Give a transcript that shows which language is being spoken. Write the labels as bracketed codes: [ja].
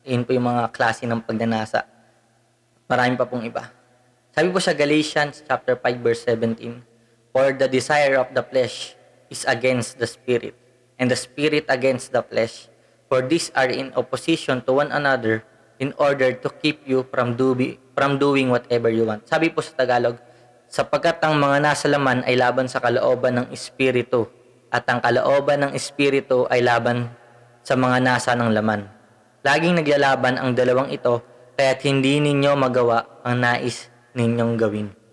[tl] Yun po yung mga klase ng pagnanasa. Marami pa pong iba. Sabi po sa [en] Galatians chapter 5 verse 17, "For the desire of the flesh is against the spirit, and the spirit against the flesh. For these are in opposition to one another, in order to keep you from doing whatever you want. [tl] Sabi po sa Tagalog, sapagkat ang mga nasa laman ay laban sa kalooban ng Espiritu, at ang kalooban ng Espiritu ay laban sa mga nasa ng laman. Laging naglalaban ang dalawang ito, kaya't hindi ninyo magawa ang nais ninyong gawin.